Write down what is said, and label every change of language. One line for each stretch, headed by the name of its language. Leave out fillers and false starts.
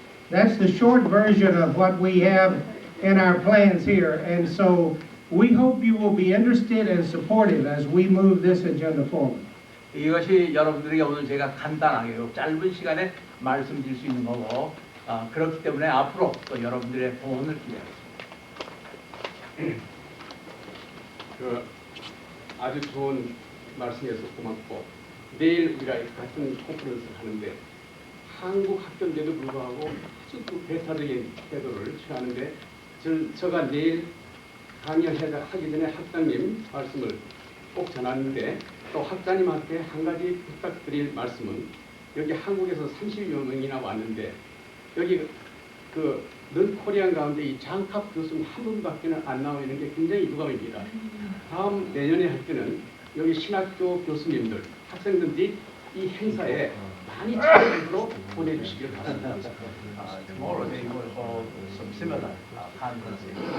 English: That's the short version of what we have in our plans here, and so we hope you will be interested and supportive as we move this agenda forward.
Korean: 이것이 여러분들에게 오늘 제가 간단하게 짧은 시간에 말씀드릴 수 있는 거고 그렇기 때문에 앞으로 또 여러분들의 도움을 기대하겠습니다. 아주 좋은 말씀에서 고맙고 내일 우리가 같은 컨퍼런스를 하는데 한국 학교인데도 불구하고 아주 배타적인 태도를 취하는데 제가 내일 강의하기 전에 학장님 말씀을 꼭 전하는데 또 학장님한테 한 가지 부탁드릴 말씀은 여기 한국에서 30여 명이나 왔는데 여기
English: 넌 코리안
Korean: 가운데 이 장갑 교수님 한 분밖에 안 나와 있는 게 굉장히 유감입니다. 다음 내년에 할 때는 여기 신학교 교수님들, 학생들이 이 행사에 많이 참여하도록 보내주시길 바랍니다.
English: Tomorrow they will hold some similar conferences.